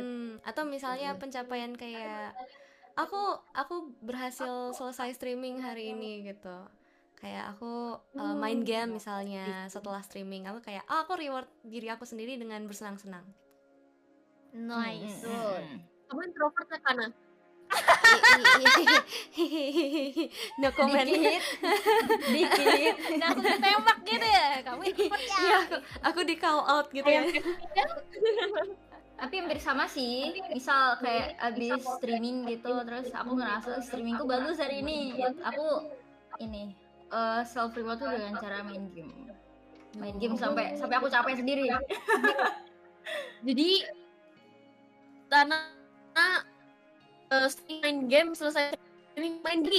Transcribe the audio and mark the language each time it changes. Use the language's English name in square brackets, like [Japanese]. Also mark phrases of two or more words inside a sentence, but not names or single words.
[Indonesian] Atau misalnya pencapaian kayak aku berhasil selesai streaming hari ini gitu. Kayak aku main game misalnya setelah streaming, aku kayak aku reward diri aku sendiri dengan bersenang-senang. [English] Nice. [Indonesian] Kamu introvert ya Kana? [English] No comment. [Indonesian] Dikit. Langsung ditembak gitu ya. Kamu introvert ya. Iya, aku di [English] call out [Indonesian] gitu ya. Tapi hampir sama sih. Misal kayak abis streaming gitu, terus aku ngerasa streamingku bagus hari ini. Aku ini [English] self reward [Indonesian] tuh dengan cara main game. Main game sampai aku capek sendiri. Jadi Tana main game selesai streaming main lagi.